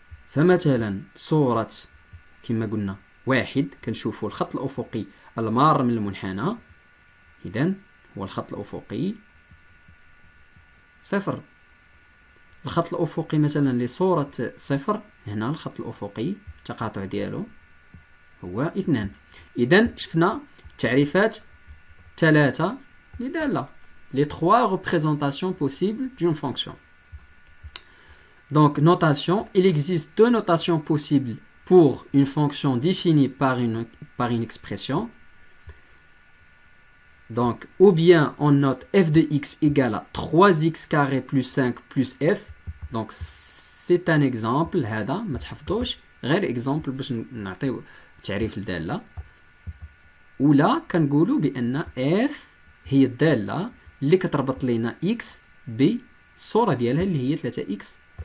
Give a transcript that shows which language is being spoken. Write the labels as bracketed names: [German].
[Arabic] فمثلا صورة كما قلنا 1 كنشوفوا الخط الأفقي المار من المنحنى، إذن هو الخط الأفقي 0. الخط الأفقي مثلا لصورة 0 هنا الخط الأفقي التقاطع ديالو هو 2. إذن شفنا تعريفات 3 لدالة، [French] les 3 représentations possibles d'une fonction. Donc, notation, il existe 2 notations possibles pour une fonction définie par une par une expression. Donc, ou bien on note f de x égale à 3x carré plus 5 plus f. Donc, c'est un exemple. [Arabic] هذا ما تحفظوش غير exemple باش نعطيو تعريف الدالة. ولا كنقولوا بأن f هي الدالة اللي كتربط لنا x بالصورة ديالها اللي هي 3x.